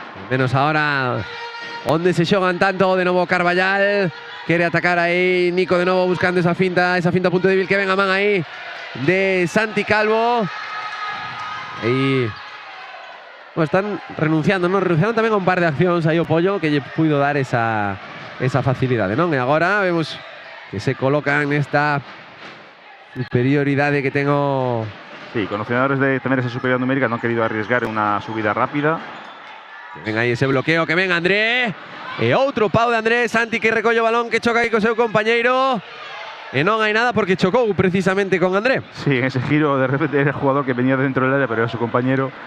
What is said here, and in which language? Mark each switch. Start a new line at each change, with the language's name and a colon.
Spanish: Menos ahora, donde se xogan tanto, de nuevo Carballal, quiere atacar ahí, Nico de nuevo buscando esa finta punto débil, que venga man ahí de Santi Calvo. Y bueno, están renunciando, ¿no?
Galician: Renunciaron tamén a un par de accións aí o Pollo que lle puido dar esa facilidade, non? E agora vemos que se colocan nesta superioridade
Spanish: que tengo. Sí, conocedores de tener esa superioridad numérica no han querido arriesgar en una subida rápida. Que venga aí ese bloqueo, que venga André.
Galician: E outro pau de André, Santi que recolle o balón, que choca aí co seu compañeiro. E non hai nada porque chocou precisamente con André.
Spanish: Sí, en ese giro de repente era el jugador que venía dentro del área, pero era su compañero.